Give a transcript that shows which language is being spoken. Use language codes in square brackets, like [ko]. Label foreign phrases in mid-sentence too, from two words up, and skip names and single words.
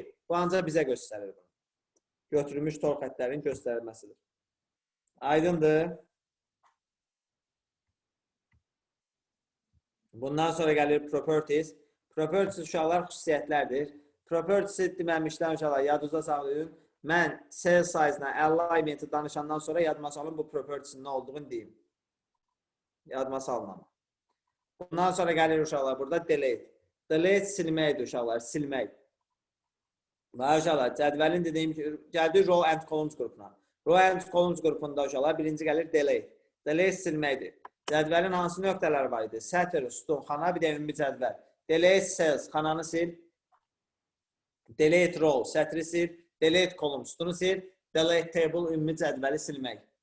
[az] Bu ancaq bizə göstərir bunu. Götürülmüş tor xətlərin göstərilməsidir. Aydındır. Bundan sonra gəlir Properties. Properties uşaqlar xüsusiyyətlərdir. Properties deməmişdən uşaqlar yadınızda saxlayın. Mən [en] cell size- [az] la alignment-i danışandan sonra yadıma salın bu properties-in nə olduğunu deyim. Yadıma salınam. Bundan sonra gəlir uşaqlar burada delete. Delete silməkdir uşaqlar, silmək. Və uşaqlar cədvəlin dediyim ki, gəldi [en] row and columns [az] qrupuna. [en] Row and columns [az] qrupunda uşaqlar birinci gəlir delete. Delete silməkdir. Cədvəlin hansı nöqtələri var idi? Sətr, sütun, xana, bir də ümumi cədvəl. [en] Delete cells, [az] xananı sil. [en] Delete row, [az] sətri sil. [en] Delete column, [az] sütunu sil. [en] Delete table, [az] ümumi cədvəli silmək.